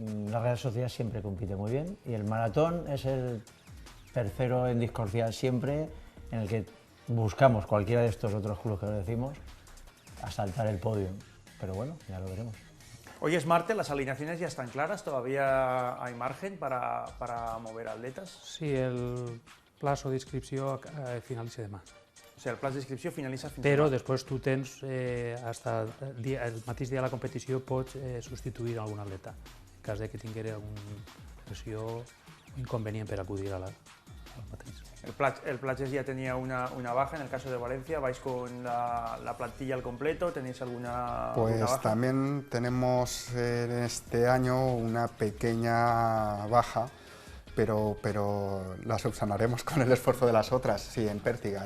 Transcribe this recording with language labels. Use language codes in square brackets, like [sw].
[es] La Real Sociedad siempre compite muy bien y el Maratón es el tercero en discordia siempre, en el que buscamos cualquiera de estos otros clubes que lo decimos asaltar el podio, pero bueno, ya lo veremos. Hoy es martes, las alineaciones ya están claras, todavía hay margen para mover atletas. [ca] Sí, el plazo d'inscripció finalitza demà. O sigui, el plaç d'inscripció finalitza fins Però demà. després tu tens, el mateix dia de la competició pots substituir algun atleta, en cas de que tinguera alguna pressió o inconvenient per acudir al mateix. [es] El Platges ya tenía una baja, en el caso de Valencia, ¿vais con la plantilla al completo? ¿Tenéis alguna baja? También tenemos en este año una pequeña baja, pero la subsanaremos con el esfuerzo de las otras. Sí, en Pértiga.